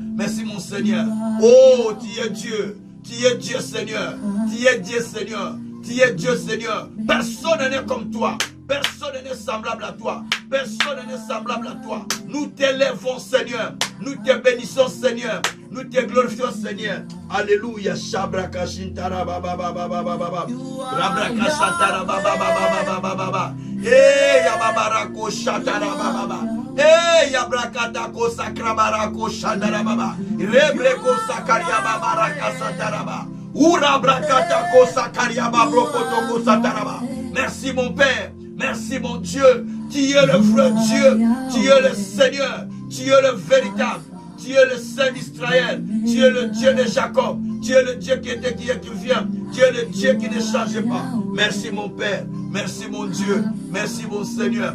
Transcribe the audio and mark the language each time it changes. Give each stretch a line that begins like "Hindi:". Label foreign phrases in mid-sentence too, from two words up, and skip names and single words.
French: Merci, mon Seigneur. Oh, tu es Dieu. Tu es Dieu, Seigneur. Tu es Dieu, Seigneur. Tu es Dieu, Seigneur. Personne n'est comme toi. Personne n'est semblable à toi. Personne n'est semblable à toi. Nous t'élèvons, Seigneur. Nous te bénissons, Seigneur. Nous te glorifions, Seigneur. Alléluia. Shabraka shintara baba baba baba baba. Rabraka shatara baba baba baba baba. Eh yababarako shatara baba baba. Eh yabrakata ko sakrabarako shatara baba. Rebreko sakaria baba raka satara baba. Ura brakata ko sakaria baba brokoto ko satara baba. Merci mon Père. Merci mon Dieu. Tu es le vrai Dieu. Tu es le Seigneur. Tu es le véritable. Tu es le Saint d'Israël. Tu es le Dieu de Jacob. Tu es le Dieu qui était, qui est, qui vient. Tu es le Dieu qui ne change pas. Merci mon Père. Merci mon Dieu. Merci mon Seigneur.